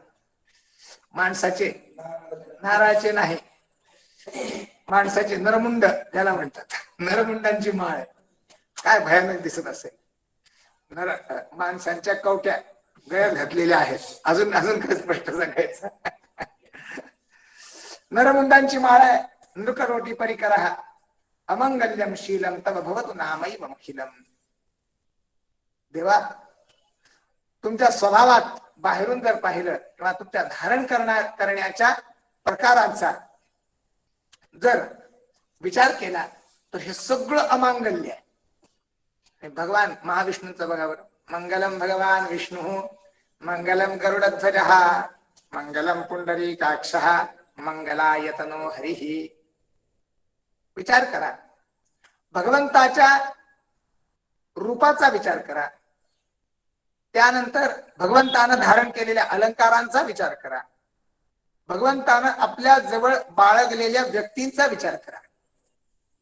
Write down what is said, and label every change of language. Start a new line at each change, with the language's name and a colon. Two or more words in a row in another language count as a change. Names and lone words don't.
Marathi: माणसाचे, नारळाचे नाही, माणसाचे नरमुंड त्याला म्हणतात. नरमुंडांची माळ आहे. काय भयानक दिसत असेल. माणसांच्या कवट्या गळ्यात घातलेल्या आहेत. अजून अजून काय स्पष्ट सांगायचं. नरमुंडांची माळ आहे.
Sanskrit: नृकरोटी परिकरः अमंगल्यम शीलम तव भवतु नामैव अखिलम.
Marathi: देवा, तुमच्या स्वभावात बाहेरून जर पाहिलं किंवा तुमच्या धारण करण्याच्या प्रकारांचा जर विचार केला तर हे सगळं अमांगल्य आहे. भगवान महाविष्णूंचं बघा बरं.
Sanskrit: मंगलम भगवान विष्णू मंगलम गरुडध्वजः मंगलम पुंडरीकाक्षः मंगलायतनो हरिः.
Marathi: विचार करा, भगवंताच्या रूपाचा विचार करा, त्यानंतर भगवंतानं धारण केलेल्या अलंकारांचा विचार करा, भगवंतानं आपल्या जवळ बाळगलेल्या व्यक्तींचा विचार करा.